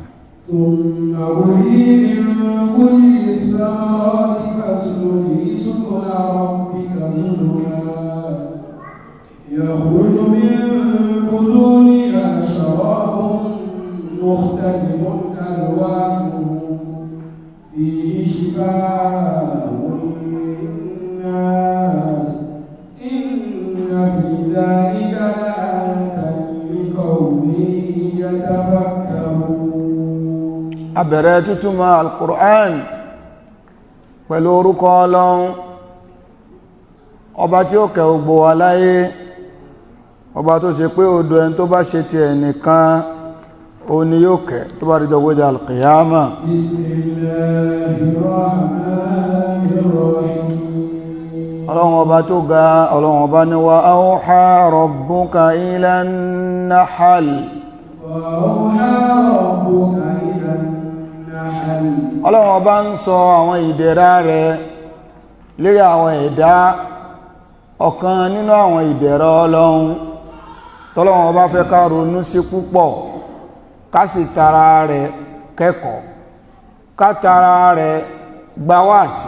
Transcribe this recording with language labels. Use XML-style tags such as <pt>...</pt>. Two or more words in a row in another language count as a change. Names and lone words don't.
<ar>ثم كلي من كل الثمرات فاسلكي سبل ربك ذللا يخرج من بطونها شراب مختلف ألوانه فيه شفاء للناس إن في ذلك لآية لقوم يتفكرون.</ar> <yo>abẹ̀rẹ̀ tútùmọ̀ al-Qur'an pẹ̀lú orúkọ Ọlọ́run ọba tí ó kẹ́ gbogbo wa láyé, ọba tó ṣe pé odò ẹni tó bá ṣe ti ẹnìkan ó ní yóò kẹ́ tó bá dìjọ gbójá al-qiyama. Ọlọ́run ọba tó ga, Ọlọ́run ọba ní</yo> <ar>وأوحى ربك إلى النحل.</ar> <yo>Ọlọ́run ọba ń sọ àwọn ìdẹ̀ra rẹ̀ lérí àwọn ẹ̀dá. Ọ̀kan nínú àwọn ìdẹ̀ra Ọlọ́run tọ́lọ́run ọba fẹ́ ká ronú sí púpọ̀, ká sì tara rẹ̀ kẹ́kọ̀ọ́, ká tara rẹ̀ gba wáàsí.</yo>